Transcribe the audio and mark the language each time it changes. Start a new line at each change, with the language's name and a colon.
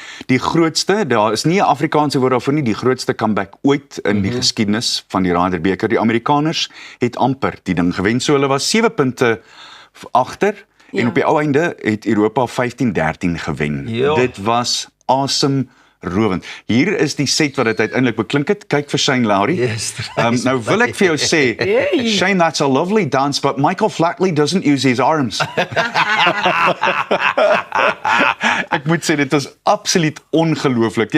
Afrikaans: Die grootste, daar is nie 'n Afrikaanse woord daarvoor nie, die grootste comeback ooit in die geskiedenis van die Ryder beker. Die Amerikaners het amper die ding gewen, so hulle was 7 punte agter en op die ou einde het Europa 15-13 gewen. Dit was awesome. Rowend. Hier is die set wat dit uiteindelik beklink het. Kyk vir Shane Lowry.
English: Yes,
Afrikaans: nou wil ek vir jou sê,
English: Shane, that's a lovely dance, but Michael Flatley doesn't use his arms.
Afrikaans: Ek moet sê, dit was absoluut ongelooflik.